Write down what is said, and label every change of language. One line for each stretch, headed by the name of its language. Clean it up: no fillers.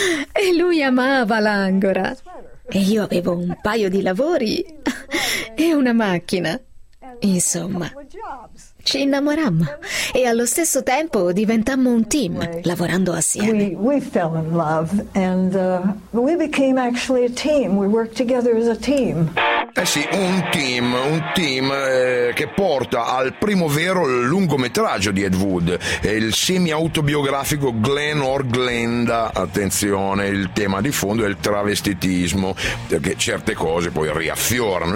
Italian: E lui amava l'angora. E io avevo un paio di lavori e una macchina. Insomma, ci innamorammo e allo stesso tempo diventammo un team lavorando assieme.
English: We fell in love and we became actually a team. We worked together as a team.
Italian: Eh sì, un team che porta al primo vero lungometraggio di Ed Wood, il semi-autobiografico Glenn or Glenda. Attenzione, il tema di fondo è il travestitismo, perché certe cose poi riaffiorano.